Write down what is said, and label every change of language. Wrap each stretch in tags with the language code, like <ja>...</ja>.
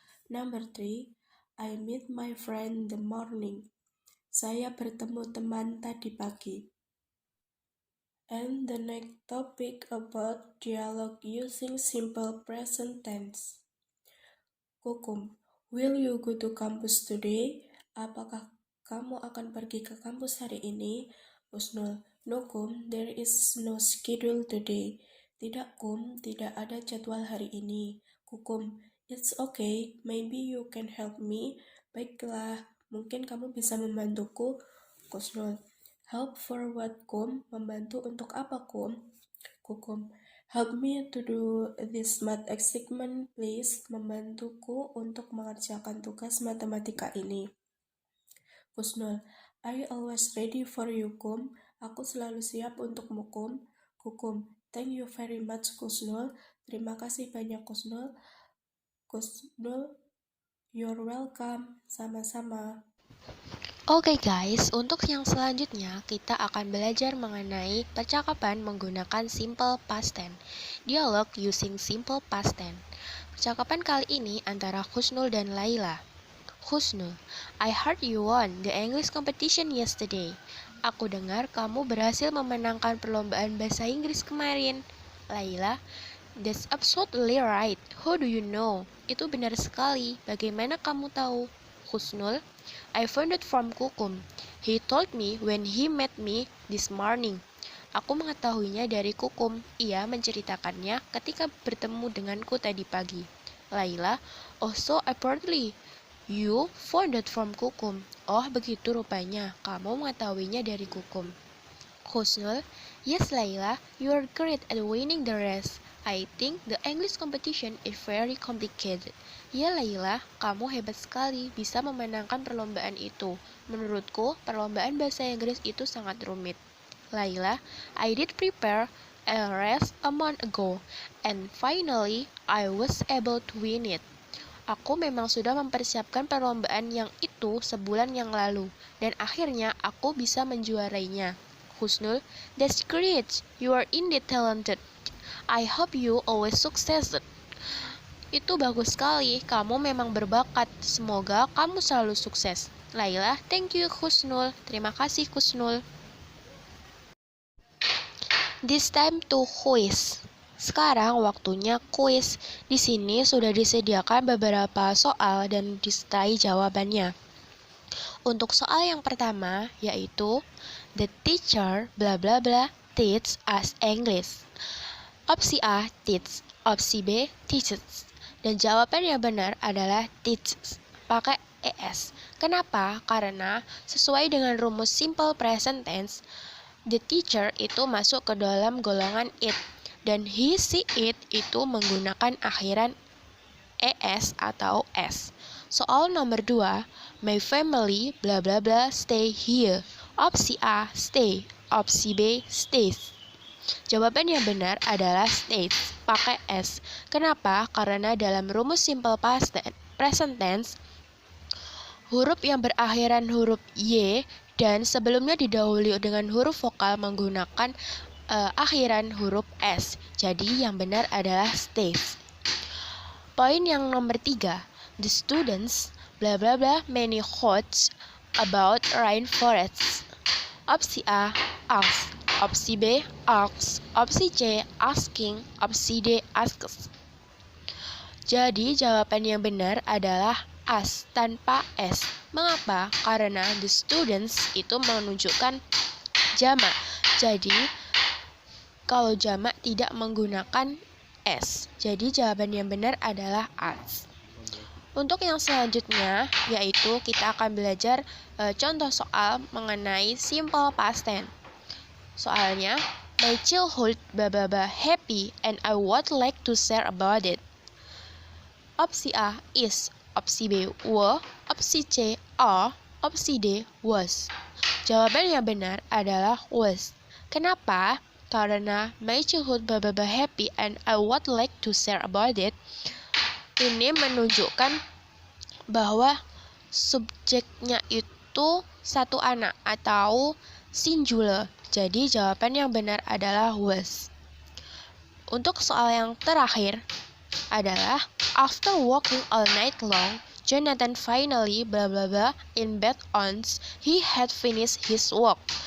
<en>Number 3, I met my friend the morning.</en> <id>Saya bertemu teman tadi pagi.</id> <en>And the next topic about dialogue using simple present tense. Kukum, will you go to campus today?</en> <id>Apakah kamu akan pergi ke kampus hari ini?</id> <en>Husnul, no Kum, there is no schedule today.</en> <id>Tidak Kum, tidak ada jadwal hari ini.</id> <en>Kukum, it's okay, maybe you can help me.</en> <id>Baiklah, mungkin kamu bisa membantuku.</id> <en>Husnul, help for what Kum?</en> <id>Membantu untuk apa Kum?</id> <en>Kukum, help me to do this math assignment please.</en> <id>Membantuku untuk mengerjakan tugas matematika ini.</id> <en>Husnul, I always ready for you Kum.</en> <id>Aku selalu siap untukmu Kum.</id> <en>Kukum, thank you very much Husnul.</en> <id>Terima kasih banyak Husnul. Husnul,</id> <en>you're welcome.</en> <id>Sama-sama. Oke guys, untuk yang selanjutnya kita akan belajar mengenai percakapan menggunakan simple past tense.</id> <en>Dialog using simple past tense.</en> <id>Percakapan kali ini antara Husnul dan Laila.</id> <en>Husnul, I heard you won the English competition yesterday.</en> <id>Aku dengar kamu berhasil memenangkan perlombaan bahasa Inggris kemarin.</id> <en>Laila, that's absolutely right. How do you know?</en> <id>Itu benar sekali. Bagaimana kamu tahu? Husnul,</id> <en>I found it from Kukum. He told me when he met me this morning.</en> <id>Aku mengetahuinya dari Kukum. Ia menceritakannya ketika bertemu denganku tadi pagi.</id> <en>Laila, oh so apparently you found it from Kukum.</en> <id>Oh begitu rupanya, kamu mengetahuinya dari Kukum.</id> <en>Husnul, yes Laila, you are great at winning the race. I think the English competition is very complicated.</en> <id>Ya Laila, kamu hebat sekali bisa memenangkan perlombaan itu. Menurutku, perlombaan bahasa Inggris itu sangat rumit.</id> <en>Laila, I did prepare a race a month ago, and finally I was able to win it.</en> <id>Aku memang sudah mempersiapkan perlombaan yang itu sebulan yang lalu, dan akhirnya aku bisa menjuarainya.</id> <en>Husnul, that's great. You are indeed talented. I hope you always succeed.</en> <id>Itu bagus sekali. Kamu memang berbakat. Semoga kamu selalu sukses. Laila,</id> <en>thank you</en> <id>Husnul. Terima kasih Husnul.</id> <en>This time to quiz.</en> <id>Sekarang waktunya quiz. Di sini sudah disediakan beberapa soal dan disertai jawabannya. Untuk soal yang pertama yaitu</id> <en>the teacher bla bla bla teach us English.</en> <id>Opsi A, teach. Opsi B, teaches. Dan jawaban yang benar adalah teaches. Pakai ES. Kenapa? Karena sesuai dengan rumus simple present tense,</id> <en>the teacher</en> <id>itu masuk ke dalam golongan it. Dan he, she, it itu menggunakan akhiran ES atau S. Soal nomor 2,</id> <en>my family bla bla bla stay here.</en> <id>Opsi A, stay. Opsi B, stays. Jawaban yang benar adalah stays, pakai S. Kenapa? Karena dalam rumus simple past tense, present tense, huruf yang berakhiran huruf Y dan sebelumnya didahului dengan huruf vokal menggunakan akhiran huruf S. Jadi yang benar adalah stays. Poin yang nomor 3,</id> <en>the students bla bla bla many quotes about rainforests.</en> <id>Opsi A, ask. Opsi B, asks. Opsi C, asking. Opsi D, asks. Jadi jawaban yang benar adalah as tanpa S. Mengapa? Karena the students itu menunjukkan jamak. Jadi kalau jamak tidak menggunakan S. Jadi jawaban yang benar adalah as. Untuk yang selanjutnya, yaitu kita akan belajar contoh soal mengenai simple past tense. Soalnya,</id> <en>my childhood happy and I would like to share about it.</en> <id>Opsi A is, opsi B were, opsi C are, opsi D was. Jawaban yang benar adalah was. Kenapa? Karena</id> <en>my childhood happy and I would like to share about it.</en> <id>Ini menunjukkan bahwa subjeknya itu satu anak atau singular. Jadi jawaban yang benar adalah was. Untuk soal yang terakhir adalah</id> <en>after walking all night long, Jonathan finally in bed once he had finished his work.</en>